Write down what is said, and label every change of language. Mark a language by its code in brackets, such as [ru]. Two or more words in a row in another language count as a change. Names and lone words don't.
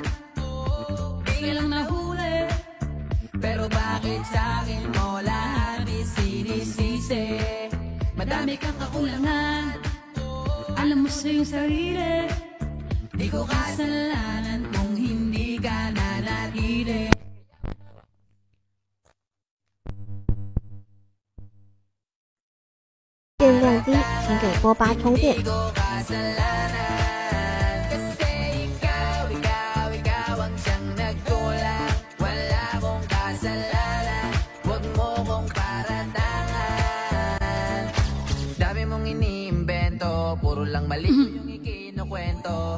[tl] Di ka lang nahuli. Pero bakit sa'kin mo lahat isinisisi? Madami kang kakulangan. Alam mo sa'yo sarili. Di ko kasalanan kung hindi ka nanatili. [zh] 电量低，请给波巴充电 [tl] Di。ko kasalanan kasi ikaw ang siyang nagkulang. Wala akong kasalanan, huwag mo kong paratangan. Dami mong iniimbento, puro lang mali yung ikinukwento.